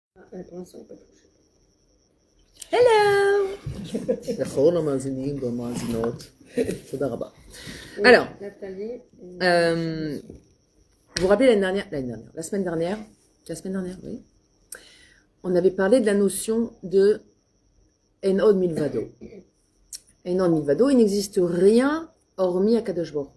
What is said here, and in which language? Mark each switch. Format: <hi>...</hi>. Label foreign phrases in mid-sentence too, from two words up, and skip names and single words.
<fr>Pour l'instant, il n'est pas touché. Hello.</fr> <he>נכון המאזינים והמאזינות. תודה רבה.</he> <fr>Alors, vous vous rappelez la semaine dernière, oui, on avait parlé de la notion de</fr> <he>אין עוד מלבדו. אין עוד מלבדו,</he> <fr>il n'existe rien hormis</fr> <he>הקדוש ברוך.</he>